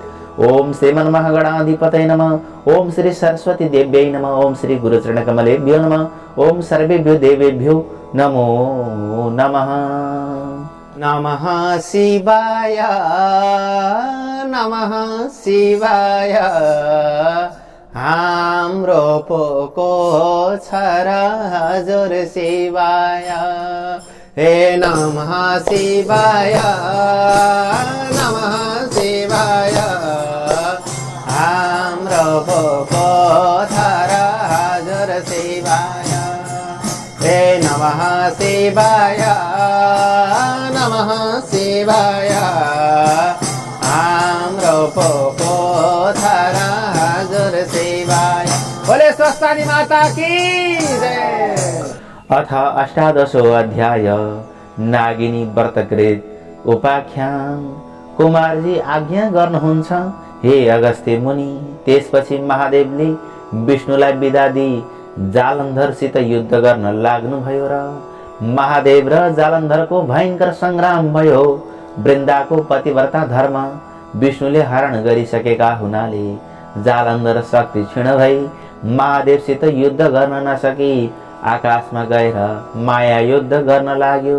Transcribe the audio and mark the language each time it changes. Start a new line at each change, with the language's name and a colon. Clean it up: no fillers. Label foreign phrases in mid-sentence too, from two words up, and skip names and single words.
Sanskrit: ओम श्रीमन्महागणाधिपतये नमः। ओम श्री सरस्वती देव्यै नमः। ओम श्री गुरुचरणकमलेभ्यो नमः। ओम सर्वेभ्यो देवेभ्यो नमो नमः। नमः शिवाय नमः शिवाय
Nepali: हाम्रो पोको छरा हजुर
Sanskrit: शिवाय। हे नमः शिवाय नमः शिवाय
Nepali: हाम्रो पोको छरा हजुर
Sanskrit: शिवाय। हे नमः शिवाय नमः शिवाय
Nepali: हाम्रो पोको छरा हजुर
Sanskrit: शिवाय।
Hindi: बोले स्वस्थानी माता की जय।
Sanskrit: अथ अष्टादशौं अध्याय नागिनी व्रतकृत उपाख्यान।
Nepali: कुमारजी आज्ञा गर्नुहुन्छ हे अगस्त्य मुनि। त्यसपछि महादेवले विष्णुलाई बिदा दिई जालन्धरसित युद्ध गर्न लाग्नुभयो र महादेव र जालन्धरको भयंकर संग्राम भयो। वृन्दाको पतिव्रता धर्म विष्णुले हरण गरिसकेका हुनाले जालन्धर शक्ति क्षीण भई महादेवसित युद्ध गर्न नसकी आकाशमा गएर माया युद्ध गर्न लाग्यो।